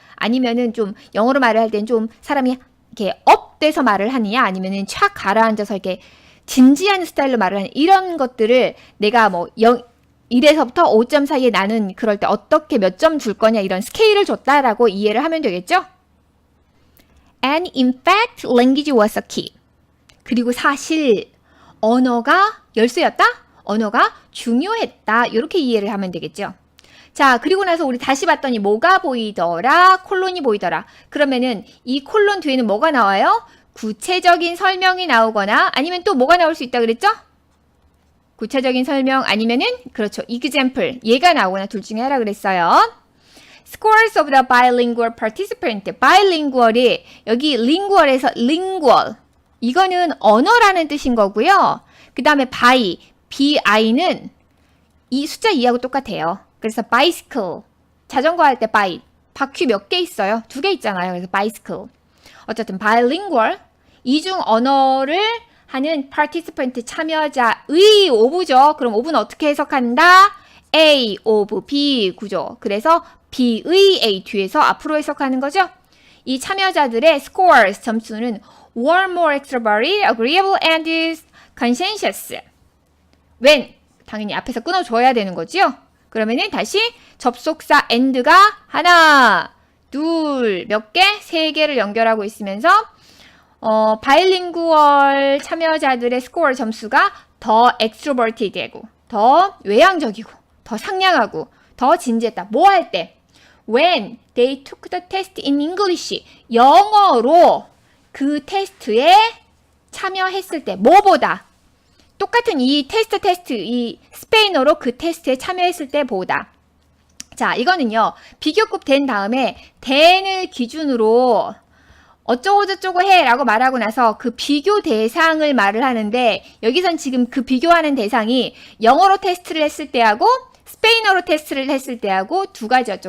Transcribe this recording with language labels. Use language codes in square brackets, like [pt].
[ko] 아니면은 좀 영어로 말을 할 땐 좀 사람이 이렇게 업돼서 말을 하느냐? 아니면은 촥 가라앉아서 이렇게 진지한 스타일로 말을 하느냐? 이런 것들을 내가 1에서부터 5점 사이에 나는 그럴 때 어떻게 몇 점 줄 거냐? 이런 스케일을 줬다라고 이해를 하면 되겠죠? [en] And in fact, language was a key. [ko] 그리고 사실 언어가 열쇠였다? 언어가 중요했다. 이렇게 이해를 하면 되겠죠. 자, 그리고 나서 우리 다시 봤더니 뭐가 보이더라? 콜론이 보이더라. 그러면은 이 콜론 뒤에는 뭐가 나와요? 구체적인 설명이 나오거나 아니면 또 뭐가 나올 수 있다 그랬죠? 구체적인 설명 아니면은 그렇죠. example, 얘가 나오거나 둘 중에 하라 그랬어요. [en] Scores of the bilingual participant. bilingual이 여기 lingual에서 lingual. [ko] 이거는 언어라는 뜻인 거고요. 그 다음에 bi는 이 숫자 2하고 똑같아요. 그래서 bicycle, 자전거 할 때 바퀴 몇 개 있어요? 2개 있잖아요. 그래서 bicycle. 어쨌든 bilingual, 이중 언어를 하는 participant, 참여자의 of죠. 그럼 of는 어떻게 해석한다? A of B 구조. 그래서 B의 A 뒤에서 앞으로 해석하는 거죠. 이 참여자들의 [en] scores, [ko] 점수는 [en] were more extroverted, agreeable, and conscientious. [ko] when, 당연히 앞에서 끊어줘야 되는 거죠. 그러면은 다시 접속사 and가 하나, 둘, 몇 개? 세 개를 연결하고 있으면서 바이링구얼 참여자들의 스코어 점수가 더 extroverted 되고 더 외향적이고 더 상냥하고 더 진지했다. 뭐 할 때? [en] When they took the test in English. [ko] 영어로 그 테스트에 참여했을 때 뭐보다 똑같은 이 테스트 이 스페인어로 그 테스트에 참여했을 때 보다. 자, 이거는요. 비교급 된 다음에 then을 기준으로 어쩌고저쩌고 해 라고 말하고 나서 그 비교 대상을 말을 하는데 여기선 지금 그 비교하는 대상이 영어로 테스트를 했을 때하고 스페인어로 테스트를 했을 때하고 두 가지였죠.